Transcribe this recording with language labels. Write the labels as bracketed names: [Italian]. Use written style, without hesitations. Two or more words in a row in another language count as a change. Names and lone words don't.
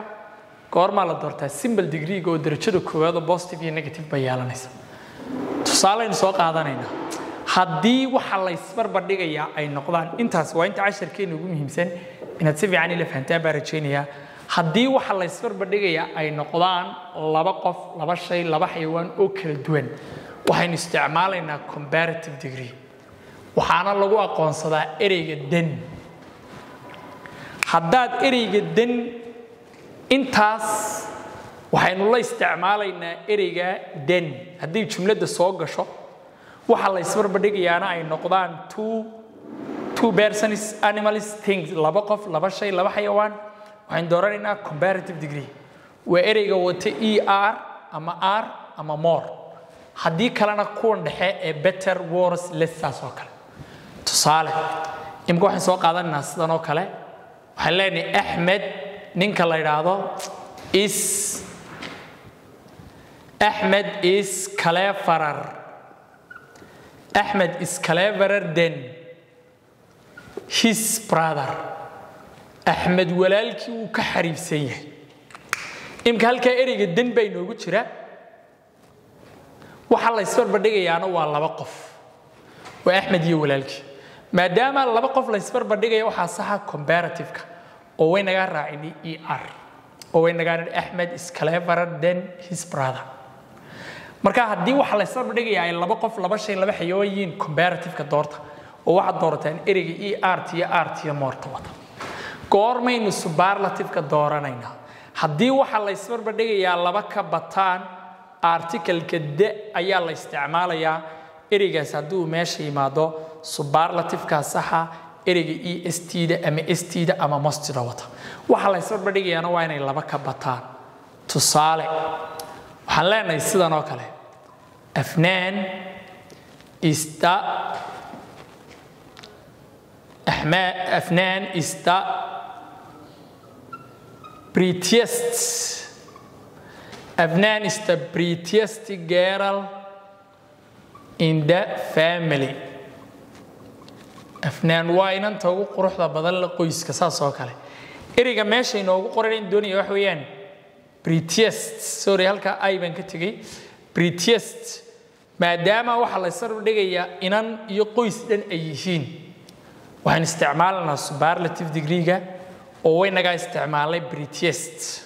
[Somali] goormaa la doortaa [English] simple degree-ga [Somali] oo darajada koowaad oo positive iyo negative bay yeelanaysa tusaaleynu soo qaadanaynaa haddii waxa la isbarbardhigayaa ay noqdaan intaas waa inta casharkeena ugu muhiimsan inaad si fiican ila fahantaan baan rajaynayaa haddii waxa la isbarbardhigayaa ay noqdaan laba qof laba shay laba xayawaan oo kala duwan waxaynu isticmaalaynaa [English] comparative degree [Somali] waxaana lagu aqoonsadaa ereyga then haddaad ereyga then intaas waxaynu la isticmaalaynaa ereyga then haddii jumladda soo gasho waxa la isbarbardhigayaana ay noqdaan [English] two persons animals things [Somali] laba qof laba shay laba xayawaan waxaynu dooranaynaa comparative degree waa ereyga wata er ama r ama more haddii kalena kuwan dhexe ee [English] better worse less [Somali] saas oo kale tusaale imika waxaan soo qaadanaynaa sidan oo kale waxaan leenahay axmed ninka la yidhaahdo [English] Ahmed is cleverer. Ahmed is cleverer than his brother. [Somali] Ahmed walaalkii uu ka xariifsan yahay. Imka halka ereyga dan bay noogu jira. Waxa la isbarbardhigayaana waa laba qof. Waa Ahmed iyo walaalkii. Maadaama laba qof la isbarbardhigayo waxa saxa comparative-ka oo way naga raacini er. Oo way naga [English] Ahmed is cleverer than his brother. [Somali] marka haddii waxa la isbarbardhigayaa ay laba qof laba shay laba xayawaan comparative-ka doorta oo waxa doorataan ereyga er iyo more wata goormaynu superlative-ka dooranayna haddii waxa la isbarbardhigayaa laba ka bataan article-ka de ayaa la isticmaalayaa ereygaas hadduu meesha yimaado superlative-ka saxa ereyga est-da ama st-da ama most-da wata waxa la isbarbardhigayaana waa inay laba ka bataan tusaale waxaan leenahay sidan oo kale afnaan [English] is the prettiest Afnan is the prettiest girl in the family Afnan [Somali] waa inanta ugu quruxda badan la qoyska saas oo kale ereyga meesha inoogu qoran doonaya wax weeyaan [English] prettiest sorry [Somali] halka ay baan ka tagay prettiest maadaama waxa la isbarbardhigayaa inan iyo qoys dhan ay yihiin waxaan isticmaalnaa [English] superlative degree-ga [Somali] oo way naga isticmaalay prettiest